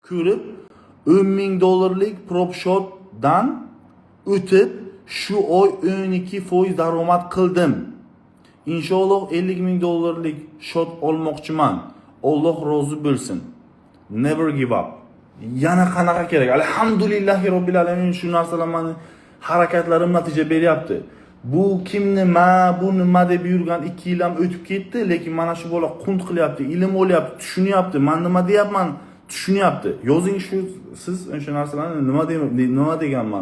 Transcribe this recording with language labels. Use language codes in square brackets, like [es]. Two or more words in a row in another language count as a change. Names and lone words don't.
[uz] ko'rib, $10,000 prop shotdan o'tib, shu oy 12% daromad qildim. Inshaalloh $50,000 shot olmoqchiman. Alloh rozi bo'lsin. [en] Never give up. [uz] Yana qanaqa kerak? [ar] الحمد لله رب العالمين, [uz] shu narsalar meni harakatlarim natija beryapti. Bu kim nima, bu nima deb yurgan 2 yil ham o'tib ketdi, lekin mana shu bola qunt qilyapti, ilm olyapti, tushunyapti. Men nima deyapman, tushunyapti. Yozing shu siz o'sha narsalarni nima deganman.